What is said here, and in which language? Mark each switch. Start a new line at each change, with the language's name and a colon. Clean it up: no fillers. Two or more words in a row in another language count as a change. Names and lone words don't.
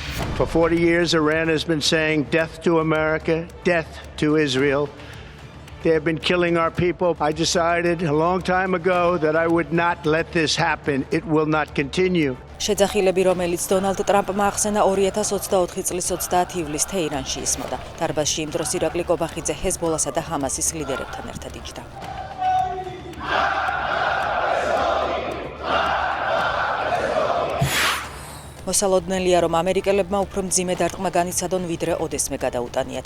English: For 40 years, Iran has been saying death to America, death to Israel. They have been killing our people. I decided a long time ago that I would not let this happen. It will not continue.
Georgian: შეძახილები, რომელიც დონალდ ტრამპმა ახსენა 2024 წლის 30 ივლისს თეირანში ისმოდა. დარბაზში იმ დროს ირაკლი კობახიძე ჰეზბოლასა და ჰამასის ლიდერებთან ერთად იჯდა. მოსალოდნელია, რომ ამერიკელებმა უფრო მძიმე დარტყმა განიცადონ, ვიდრე ოდესმე გადაუტანიათ.